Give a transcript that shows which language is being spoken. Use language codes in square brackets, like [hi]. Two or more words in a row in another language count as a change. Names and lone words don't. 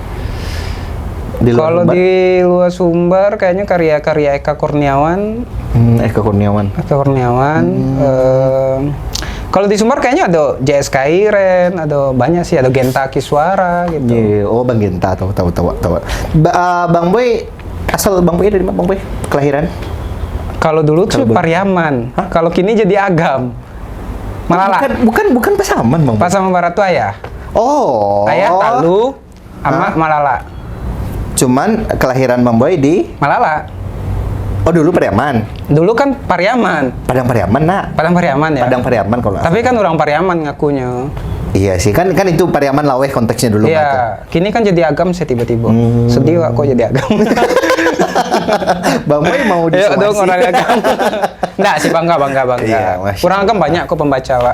[id] Kalau di luar Sumbar kayaknya karya-karya Eka Kurniawan. Eka Kurniawan. Kalau di Sumbar kayaknya ada JS Kairen, ada banyak sih, ada Genta Kiswara gitu. Yeah, Bang Genta, tahu. Bang Boy, asal Bang Boy dari mana Bang Boy? Kelahiran? Kalau dulu tuh Pariaman, kalau kini jadi Agam. Malah bukan Pasaman Bang Boy. Pasaman Barat tuh ayah. Oh. Ayah Talu, sama Malala. Cuman kelahiran Bang Boy di Malala. Oh dulu Pariaman. Dulu kan Pariaman. Padang Pariaman nak. Padang Pariaman ya. Padang Pariaman kalau nggak Tapi kan orang Pariaman ngakunya. Iya sih, kan itu Pariaman Laweh konteksnya dulu. Iya, kini kan jadi agam saya tiba-tiba. Sedih kok jadi agam. Bang Boy mau Ayo dong disuasi. orang agam. Nggak sih, bangga. Iya, Masya Orang agam banyak kok pembaca, Wak.